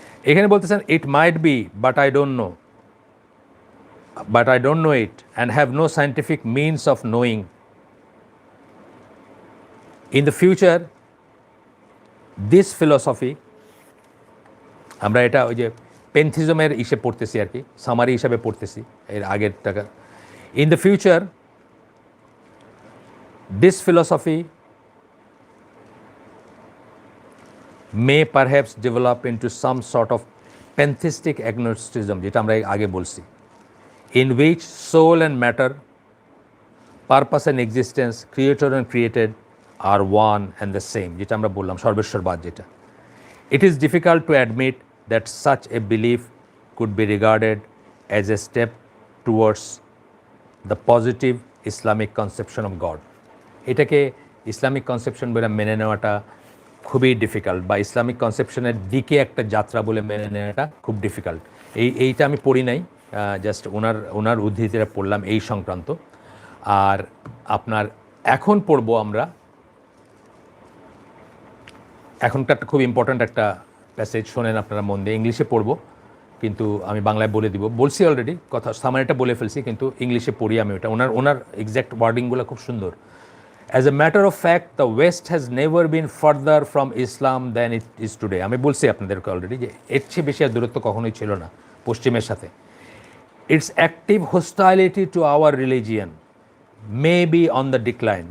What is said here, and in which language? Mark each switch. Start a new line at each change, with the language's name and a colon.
Bangla: এখানে বলতেছেন,
English: It might be but I don't know it and have no scientific means of knowing. In the future this philosophy,
Bangla: আমরা এটা ওই যে পেন্থিজমের ইসে পড়তেছি আর কি, সামারি হিসাবে পড়তেছি এর আগের টাকা।
English: in the future this philosophy may perhaps develop into some sort of pantheistic agnosticism,
Bangla: যেটা আমরা আগে বলছি,
English: in which soul and matter, purpose and existence, creator and created are one and the same,
Bangla: যেটা আমরা বললাম সর্বেশ্বরবাদ যেটা।
English: It is difficult to admit that such a belief could be regarded as a step towards the positive Islamic conception of God.
Bangla: এটাকে Islamic conception বলে মেনে নেওয়াটা খুবই difficult, বা ইসলামিক কনসেপশনের দিকে একটা যাত্রা বলে মেনে নেওয়াটা খুব ডিফিকাল্ট। এইটা আমি পড়ি নাই, জাস্ট ওনার উদ্ধৃতিটা পড়লাম এই সংক্রান্ত। আর আপনার এখন পড়বো আমরা, এখনকার খুব ইম্পর্ট্যান্ট একটা প্যাসেজ, শোনেন আপনারা মন দিয়ে। ইংলিশে পড়বো কিন্তু আমি বাংলায় বলে দিব, বলছি অলরেডি, কথা সামারিটা বলে ফেলছি, কিন্তু ইংলিশে পড়ি আমি ওটা। ওনার এক্স্যাক্ট ওয়ার্ডিংগুলো খুব সুন্দর।
English: As a matter of fact, the West has never been further from Islam than it is today.
Bangla: আমি বলছি আপনাদেরকে অলরেডি যে এর চেয়ে বেশি আর দূরত্ব কখনোই ছিল না পশ্চিমের সাথে।
English: Its active hostility to our religion may be on the decline.